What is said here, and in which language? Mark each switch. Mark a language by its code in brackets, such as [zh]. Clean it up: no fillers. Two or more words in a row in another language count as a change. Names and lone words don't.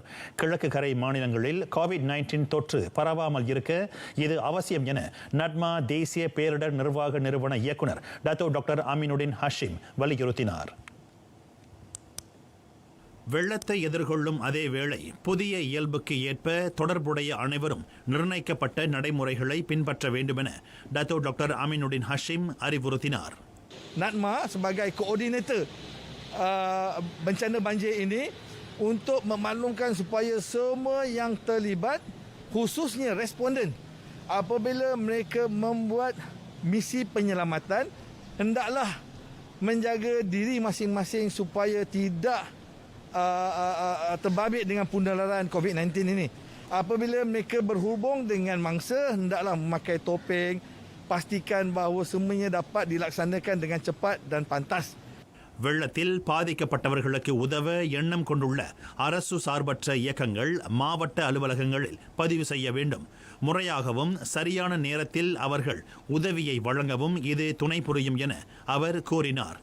[ta] கிழக்கு கரை மாநிலங்களில் கோவிட்-19 தொற்று பரவாமல் இருக்க இது அவசியம் என நட்மா தேசிய பேரிடர் நிர்வாக நிறுவன இயக்குநர் டாக்டர் அமீனுடின் ஹஷீம் வலியுறுத்தினார். வெள்ளத்தை எதிர்கொள்ளும் அதே வேளை புதிய இயல்புக்கு ஏற்ப தொடர்புடைய அனைவரும் நிர்ணயிக்கப்பட்ட நடைமுறைகளை பின்பற்ற வேண்டுமென டாக்டர் அமீனுடின் ஹஷீம் அறிவுறுத்தினார். [ms] NADMA sebagai koordinator bencana banjir ini untuk memaklumkan supaya semua yang terlibat, khususnya responden, apabila mereka membuat misi penyelamatan, hendaklah menjaga diri masing-masing supaya tidak terbabit dengan penularan COVID-19 ini. Apabila mereka berhubung dengan mangsa, hendaklah memakai topeng, pastikan bahawa semuanya dapat dilaksanakan dengan cepat dan pantas. [ta] வெள்ளத்தில் பாதிக்கப்பட்டவர்களுக்கு உதவ எண்ணம் கொண்டுள்ள அரசு சார்பற்ற இயக்கங்கள் மாவட்ட அலுவலகங்களில் பதிவு செய்ய வேண்டும். முறையாகவும் சரியான நேரத்தில் அவர்கள் உதவியை வழங்கவும் இது துணை புரியும் என அவர் கூறினார்.